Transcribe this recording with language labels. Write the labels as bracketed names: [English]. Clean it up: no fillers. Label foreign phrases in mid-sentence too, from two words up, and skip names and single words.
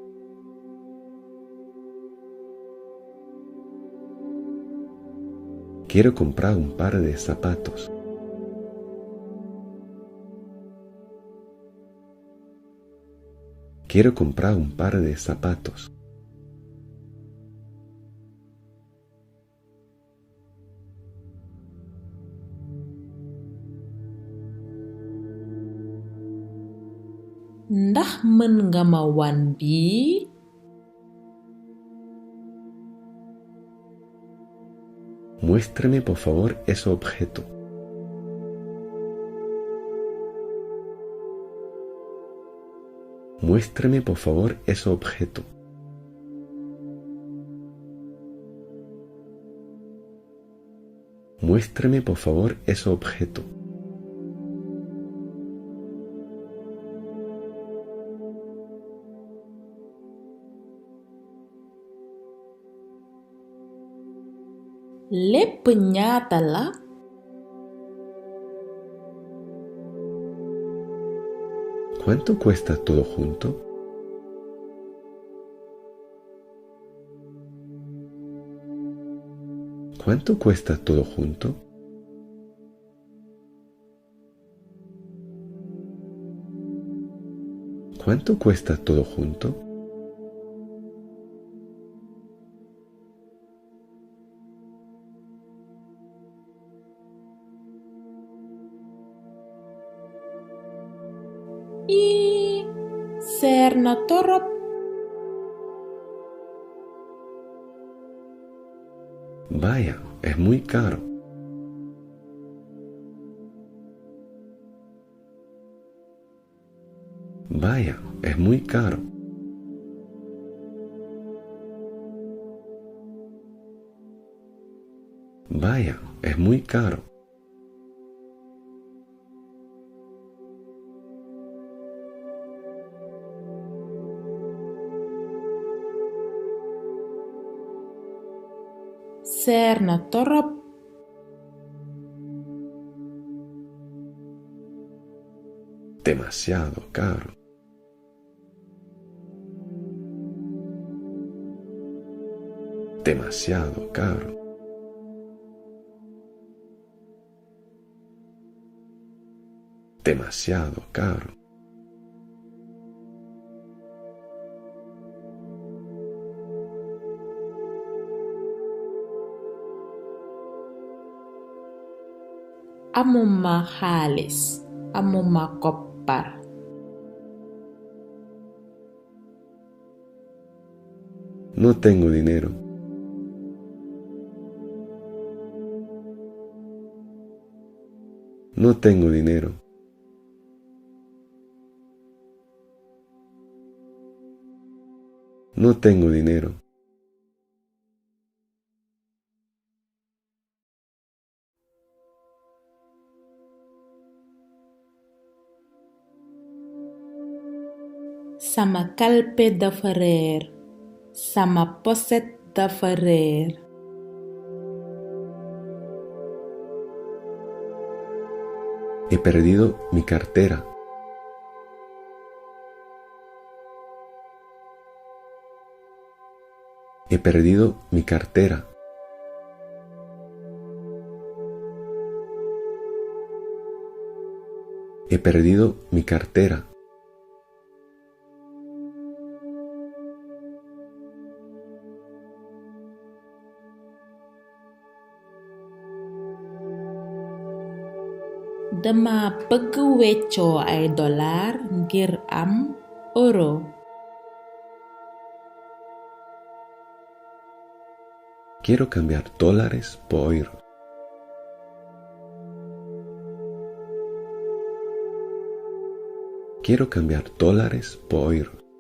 [Spanish] Quiero comprar un par de zapatos. Quiero comprar un par de zapatos. [Wolof] Ndax mën nga ma wan bii? [Spanish] Muéstrame por favor ese objeto. Muéstrame por favor ese objeto. Muéstrame por favor ese objeto. [Wolof] Lépp ñaata la? [Spanish] ¿Cuánto cuesta todo junto? ¿Cuánto cuesta todo junto? ¿Cuánto cuesta todo junto? [Wolof] Y seer na torop. [Spanish] Vaya, es muy caro. Vaya, es muy caro. Vaya, es muy caro. [Wolof] Seer na torop. [Spanish] Demasiado caro. Demasiado caro. Demasiado caro. [Wolof] Amuma xaalis. Amuma koppar. [Spanish] No tengo dinero. No tengo dinero. No tengo dinero. [Wolof] Sama kalpe dafa réer. Sama poset dafa réer. [Spanish] He perdido mi cartera. He perdido mi cartera. He perdido mi cartera. [Wolof] Dama bëgg weccoo ay dollar ngir am euro. [Spanish] Quiero cambiar dólares por euros. Quiero cambiar dólares por euros.